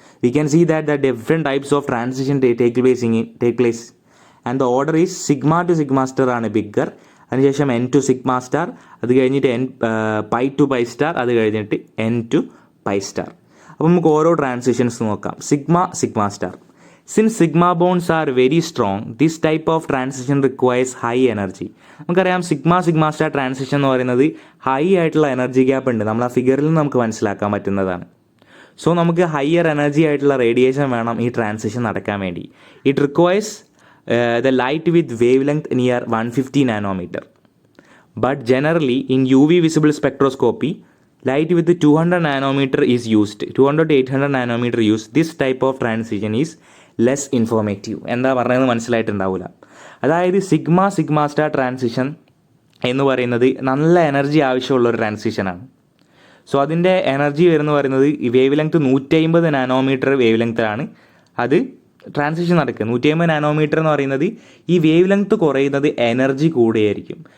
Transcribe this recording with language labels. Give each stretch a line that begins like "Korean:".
English: We can see that the different types of transition take place and the order is sigma to sigma star ആണ് bigger.
Malayalam: അതിനുശേഷം N two sigma star, അത് കഴിഞ്ഞിട്ട് pi to pi star, അത് കഴിഞ്ഞിട്ട് N two pi star. അപ്പോൾ നമുക്ക് ഓരോ transitions നോക്കാം. Sigma star.
English: Since sigma bonds are very strong, this type of transition requires high energy.
Malayalam: നമുക്കറിയാം സിഗ്മ സ്റ്റാർ ട്രാൻസിഷൻ എന്ന് പറയുന്നത് ഹൈ ആയിട്ടുള്ള എനർജി ഗ്യാപ്പ് ഉണ്ട്. നമ്മൾ ആ ഫിഗറിൽ നിന്ന് നമുക്ക് മനസ്സിലാക്കാൻ പറ്റുന്നതാണ്. സോ നമുക്ക് ഹയർ എനർജി ആയിട്ടുള്ള റേഡിയേഷൻ വേണം ഈ ട്രാൻസിഷൻ നടക്കാൻ വേണ്ടി.
English: It requires the light with wave length near 150 nanometre. But generally in UV visible spectroscopy, light with 200 nanometer is used. 200 to 800 nanometer use. This type of transition is less informative.
Malayalam: എന്താ പറയുന്നത് മനസ്സിലായിട്ടുണ്ടാവില്ല. അതായത് sigma star transition എന്ന് പറയുന്നത് നല്ല energy ആവശ്യമുള്ളൊരു ട്രാൻസിഷനാണ്. So അതിൻ്റെ energy വരുന്ന പറയുന്നത് ഈ വേവ് ലെങ്ത് 150 നാനോമീറ്റർ വേവ് ലെങ്ത്തിലാണ് അത് ട്രാൻസിഷൻ നടക്കുക. 150 നാനോമീറ്റർ എന്ന് പറയുന്നത് ഈ വേവ് ലെങ്ത് കുറയുന്നത് എനർജി കൂടുകയായിരിക്കും.